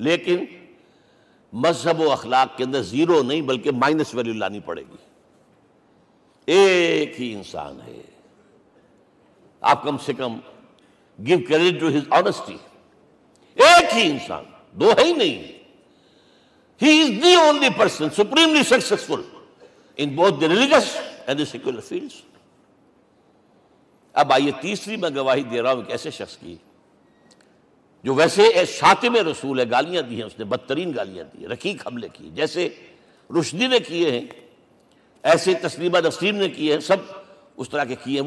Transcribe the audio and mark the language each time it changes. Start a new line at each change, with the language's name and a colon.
Urdu: لیکن مذہب و اخلاق کے اندر زیرو نہیں بلکہ مائنس ویلیو لانی پڑے گی. ایک ہی انسان ہے, آپ کم سے کم
English: Give credit to his honesty.
Urdu: ایک ہی انسان, دو ہے ہی نہیں.
English: He is the only person supremely successful in both the religious and the secular fields.
Urdu: اب آئیے تیسری, میں گواہی دے رہا ہوں ایک ایسے شخص کی جو ویسے شاتم رسول ہے, گالیاں دی ہیں اس نے, بدترین گالیاں دی ہیں, رقیق حملے کیے جیسے رشدی نے کیے ہیں, ایسے تسلیمہ نسیم نے کیے ہیں, سب اس طرح کے کیے ہیں.